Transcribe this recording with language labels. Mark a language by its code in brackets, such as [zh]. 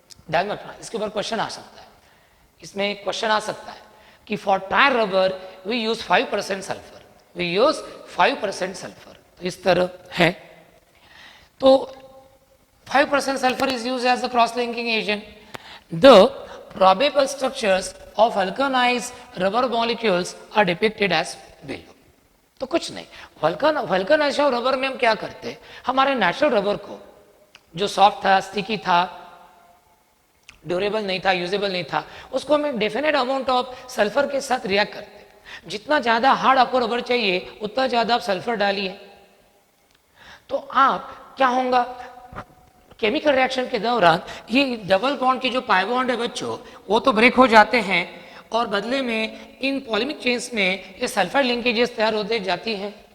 [hi] ध्यान रखना, इसके ऊपर क्वेश्चन आ सकता है, इसमें क्वेश्चन आ सकता है कि [en] for tyre rubber we use 5% sulphur, [hi] we use 5% sulphur, तो इस तरह है। [en] तो 5% sulphur is use as a cross linking agent. The probable structures of vulcanized rubber molecules are depicted as below। [hi] तो कुछ नहीं, वल्कनाइजेशन रबर में हम क्या करते हैं, हमारे नेचुरल रबर को जो सॉफ्ट था, स्टिकी था, ड्यूरेबल नहीं था, यूजेबल नहीं था, उसको हम डेफिनेट अमाउंट ऑफ सल्फर के साथ रिएक्ट करते हैं। जितना ज्यादा हार्ड आपको रबर चाहिए उतना ज्यादा आप सल्फर डालिए, तो आप क्या होगा, केमिकल रिएक्शन के दौरान ये डबल बॉन्ड की जो पाई बॉन्ड है बच्चों वो तो ब्रेक हो जाते हैं, और बदले में इन पॉलीमिक चेन्स में ये सल्फर लिंकेजेस तैयार होते जाती हैं।